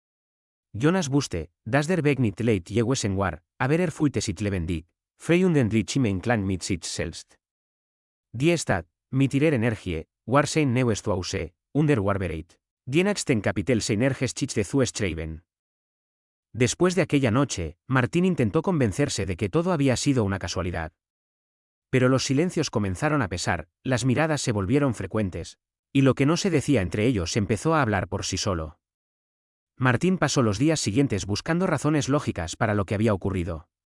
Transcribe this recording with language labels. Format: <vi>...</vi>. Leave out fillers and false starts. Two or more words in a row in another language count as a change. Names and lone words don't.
<de>Jonas wusste, dass der Weg nicht leicht gewesen war, aber fühlte sich lebendig, frei und endlich im Einklang mit sich selbst. Die Stadt, mit ihrer Energie, war sein neues Zuhause, und war bereit, die nächsten Kapitel seiner Geschichte zu schreiben.</de> <es>Después de aquella noche, Martín intentó convencerse de que todo había sido una casualidad. Pero los silencios comenzaron a pesar, las miradas se volvieron frecuentes, y lo que no se decía entre ellos empezó a hablar por sí solo. Martín pasó los días siguientes buscando razones lógicas para lo que había ocurrido.</es>